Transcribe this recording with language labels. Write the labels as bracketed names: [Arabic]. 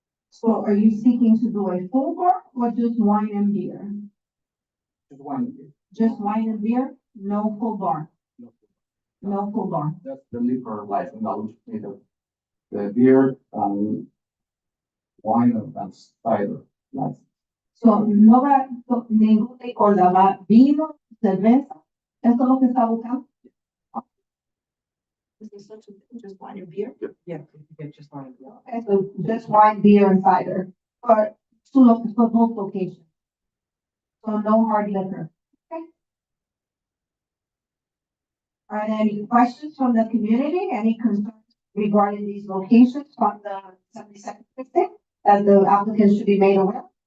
[English] So are you seeking to do a full bar or just wine and beer? Just wine and beer. Just wine and beer? No full bar? No. No full bar. That's the liquor license. Now we just need the beer, wine and cider license. [Spanish] So no va ningún licor, va vino, cerveza. ¿Esto es lo que está buscando? [English] Is this such a thing, just wine and beer? Yeah, you can just find it. Okay, so just wine, beer, and cider for for both locations. So no hard liquor. Okay. Are there any questions from the community? Any concerns regarding these locations from the 72nd district, that the applicant should be made aware.